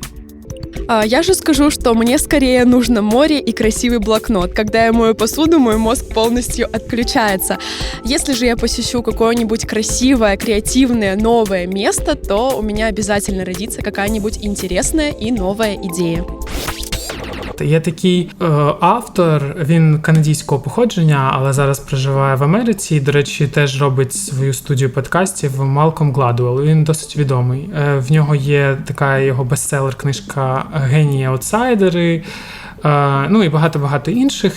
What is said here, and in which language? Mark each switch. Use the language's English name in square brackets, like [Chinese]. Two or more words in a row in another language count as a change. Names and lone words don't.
[Russian] Я же скажу, что мне скорее нужно море и красивый блокнот. Когда я мою посуду, мой мозг полностью отключается. Если же я посещу какое-нибудь красивое, креативное, новое место, то у меня обязательно родится какая-нибудь интересная і новая ідея. [Ukrainian] Є такий автор, він канадського походження, але зараз проживає в Америці. І, до речі, теж робить свою студію подкастів Малком Гладуелл. Він досить відомий. В нього є така його бестселер-книжка «Генії аутсайдери», ну і багато-багато інших.